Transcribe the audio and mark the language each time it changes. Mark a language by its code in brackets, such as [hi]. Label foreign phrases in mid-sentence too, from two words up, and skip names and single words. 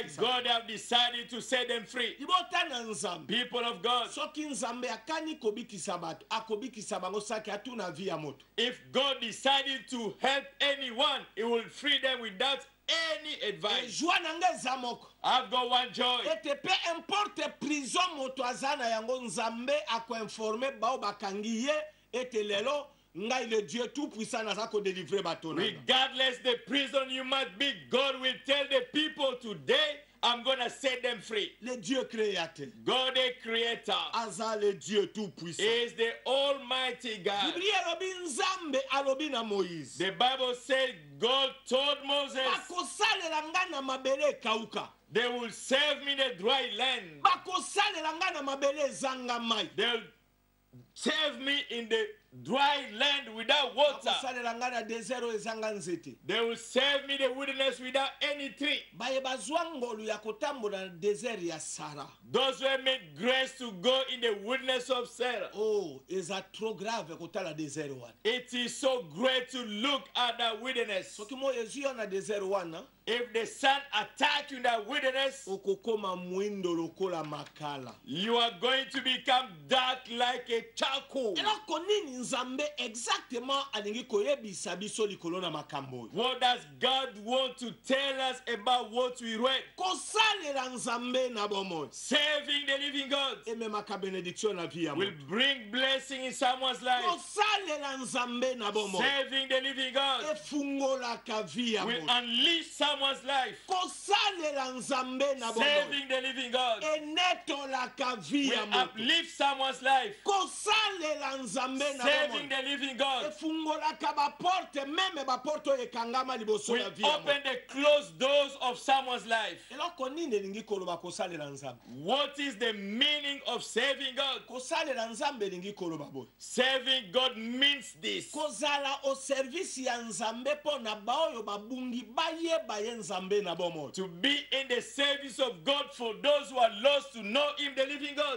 [ln] kobikisa. [en] God, have decided to set them free. [ln] Libota na Nzambe. [en] People of God, [ln] Soki Nzambe akani kobikisa bato, akobikisa bango saki atuna vi ya moto. [en] if God decided to help anyone, He will free them without any advice. [ln] Joie nanga eza moko. [en] I've got one joy. [ln] Ete pe importe prison moto aza na yango Nzambe akoinforme bao bakangi ye ete lelo ngai [fr] le Dieu tout puissant [ln] naza ko délivrer bato nanga. [en] Regardless the prison you might be, God will tell the people today, I'm going to set them free. [fr] Le Dieu créateur. [en] God the creator [ln] Aza [fr] le Dieu tout puissant. [en] is the Almighty God. [ln] Biblia alobi Nzambe alobi na Moïse. [en] The Bible said God told Moses, [ln] Bakosalela nga na mabele ekauka. [en] they will serve me in a dry land. [ln] Bakosalela nga na mabele ezanga mai. [en] They'll serve me in the dry land without water. [ln] Bakosalela nga na desert oyo ezanga nzete. [en] They will serve me in the wilderness without any tree. [ln] Baye bazwa ngolu ya kotambola na desert ya Sara. [en] Those who have made grace to go in the wilderness of Sarah. [ln] Oh, eza trop grave kotala desert wana. [en] It is so great to look at the wilderness. [ln] Soki mo ezwi yo na desert wana, [en] If the sun attacks you in the wilderness, [ln] okokoma mwindo lokola makala. [en] you are going to become dark like a charcoal. [ln] Eloko nini Nzambe exactement alingi koyebisa biso likolo na makambo oyo? [en] What does God want to tell us about what we read? [ln] Kosalela Nzambe na bomoi. [en] Serving the living God [ln] Ememaka benediction na vie ya [en] will [ln] moto. [en] bring blessing in someone's life. [ln] Kosalela Nzambe na bomoi. [en] Serving the living God [ln] Efungolaka vie ya [en] will [ln] moto. [en] unleash someone's life. [ln] Kosalela Nzambe na bomoi. [en] Serving the living God [ln] Enetolaka vie ya [en] will [ln] moto. [en] uplift someone's life. [ln] Kosalela Nzambe na [en] Serving [ln] bomoi. [en] the living God [ln] Efungolaka baporte meme baporte oyo ekangama liboso [en] will [ln] ya vie ya [en] open [ln] moto. [en] the closed doors of someone's life. [ln] Eloko nini elingi koloba kosalela Nzambe? [en] What is the meaning of serving God? [ln] Kosalela Nzambe elingi koloba boye. [en] Serving God means this. [ln] Kozala o service ya Nzambe po na baoyo babungi bayeba ye Nzambe na bomoi. To be in the service of God for those who are lost to know Him, the living God.